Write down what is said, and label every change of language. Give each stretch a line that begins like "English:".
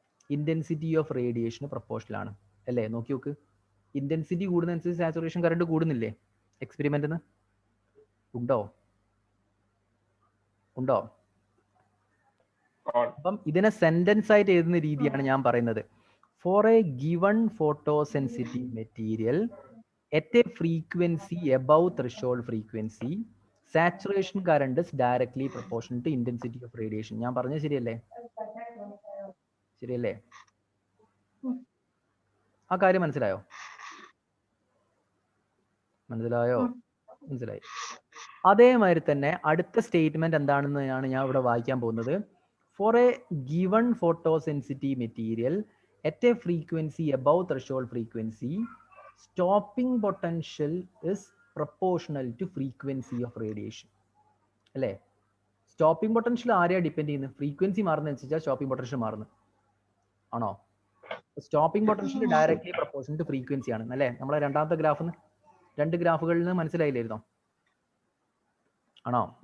Malayalam: Intensity of റേഡിയേഷന് പ്രപ്പോർഷനിലാണ് അല്ലേ? നോക്കി നോക്ക്, ഇന്റൻസിറ്റി കൂടുന്നതനുസരിച്ച് സാച്ചുറേഷൻ കറണ്ട് കൂടുന്നില്ലേ എക്സ്പെരിമെന്റിന്? ഉണ്ടോ? അപ്പം ഇതിനെ സെന്റൻസ് ആയിട്ട് എഴുതുന്ന രീതിയാണ് ഞാൻ പറയുന്നത്.
English: For a given photo sensitive material at a frequency above threshold frequency, saturation current is directly proportional to intensity of radiation.
Malayalam: ഞാൻ പറഞ്ഞത് ശരിയല്ലേ? ആ കാര്യം മനസ്സിലായോ? മനസ്സിലായി. അതേമാതിരി തന്നെ അടുത്ത സ്റ്റേറ്റ്മെന്റ് എന്താണെന്നാണ് ഞാൻ ഇവിടെ വായിക്കാൻ പോകുന്നത്.
English: For a given photosensitive material at a frequency above threshold frequency, stopping potential is proportional to frequency of radiation.
Malayalam: അല്ലേ? സ്റ്റോപ്പിംഗ് പൊട്ടൻഷ്യൽ ആരെയാണ് ഡിപ്പെൻഡ് ചെയ്യുന്നത്? ഫ്രീക്വൻസി മാറുന്നതനുസരിച്ചാണ് സ്റ്റോപ്പിംഗ് പൊട്ടൻഷ്യൽ മാറുന്നത്. ആണോ? Stopping potential directly proportional to frequency ആണ് അല്ലേ? നമ്മളെ രണ്ടാമത്തെ graph, രണ്ട് ഗ്രാഫുകളിൽ നിന്ന് മനസ്സിലായില്ലായിരുന്നോ? ആണോ?